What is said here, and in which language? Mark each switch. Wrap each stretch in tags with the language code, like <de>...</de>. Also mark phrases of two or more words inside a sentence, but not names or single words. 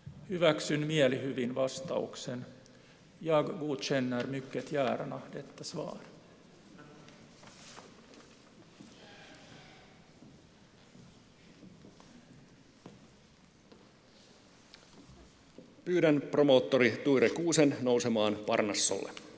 <fi>hyväksyn mielihyvin vastauksen.</fi> <sv>Jag godkänner mycket gärna detta svar.</sv> <fi>Pyydän promoottori Tuire Kuusen nousemaan Parnassolle.</fi>